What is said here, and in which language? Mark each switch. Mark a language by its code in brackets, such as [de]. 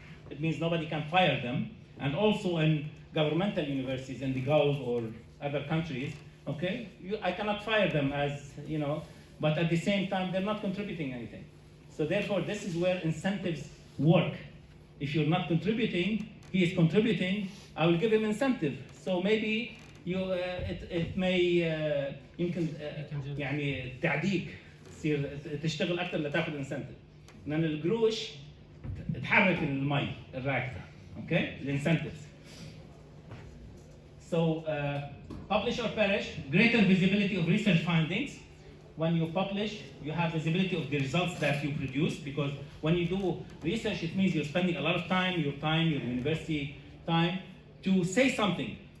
[en] It means nobody can fire them. And also in governmental universities in the Gulf or other countries, okay? I cannot fire them as, but at the same time, they're not contributing anything. So therefore, this is where incentives work. If you're not contributing, he is contributing, I will give him incentive. So maybe it may [ar] يمكن يعني تعديك تصير تشتغل اكثر لتاخذ انسنتيف. لان القروش تحرك المي الراكده. [en] Okay, the incentives. So publish or perish, greater visibility of research findings. When you publish, you have visibility of the results that you produce, because when you do research, it means you're spending a lot of time, your university time, to say something.